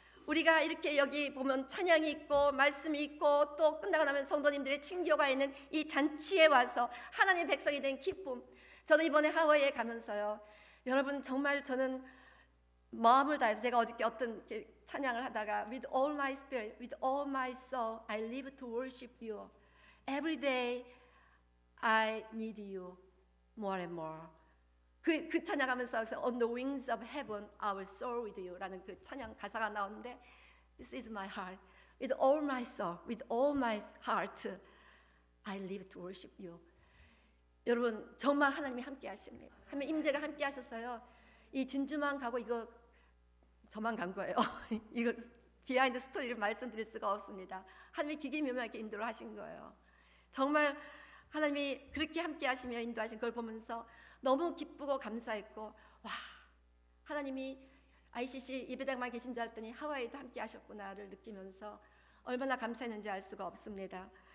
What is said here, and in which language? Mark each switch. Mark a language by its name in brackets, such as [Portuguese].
[Korean] 우리가 이렇게 여기 보면 찬양이 있고 말씀이 있고 또 끝나고 나면 성도님들의 친교가 있는 이 잔치에 와서 하나님의 백성이 된 기쁨. 저도 이번에 하와이에 가면서요, 여러분 정말 저는 마음을 다해서, 제가 어저께 어떤 찬양을 하다가 [English] With all my spirit, with all my soul, I live to worship you. Every day I need you more and more. [Korean] 그 찬양하면서 [English] On the wings of heaven I will soar with you [Korean] 라는 그 찬양 가사가 나오는데, [English] This is my heart. With all my soul, with all my heart I live to worship you. [Korean] 여러분 정말 하나님이 함께 하십니다. 하나님 임재가 함께 하셨어요. 이 진주만 가고 이거 저만 간 거예요. 이거 비하인드 스토리를 말씀드릴 수가 없습니다. 하나님이 기기묘묘하게 인도를 하신 거예요. 정말 하나님이 그렇게 함께 하시며 인도하신 걸 보면서 너무 기쁘고 감사했고, 와, 하나님이 ICC 예배당만 계신 줄 알았더니 하와이도 함께 하셨구나를 느끼면서 얼마나 감사했는지 알 수가 없습니다.